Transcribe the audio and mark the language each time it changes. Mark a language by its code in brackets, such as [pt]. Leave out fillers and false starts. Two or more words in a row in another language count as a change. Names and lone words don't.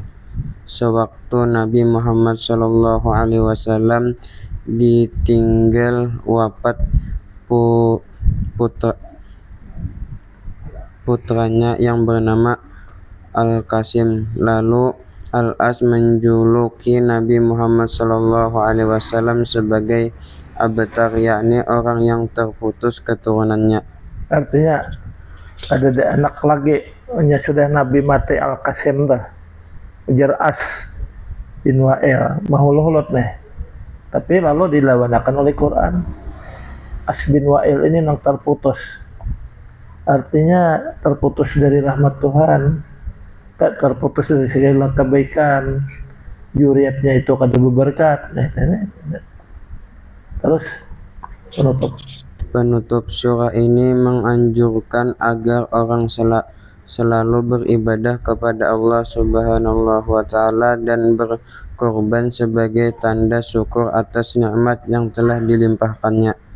[id] Sewaktu Nabi Muhammad SAW ditinggal wafat putranya yang bernama Al-Qasim, lalu Al-As menjuluki Nabi Muhammad SAW sebagai abtar, yakni orang yang terputus keturunannya. [bjn] Artinya ada anak lagi, hanya sudah Nabi mati Al-Qasim dah, ujar As bin Wa'il, mahululot nih. [id] Tapi lalu dilawanakan oleh Quran. As bin Wa'il ini yang terputus. Artinya terputus dari rahmat Tuhan, terputus dari segala kebaikan, [bjn] juriatnya itu kada berberkat. [id] Terus penutup surah ini menganjurkan agar orang selalu beribadah kepada Allah [ar] سبحانه وتعالى [id] dan berkorban sebagai tanda syukur atas nikmat yang telah dilimpahkannya.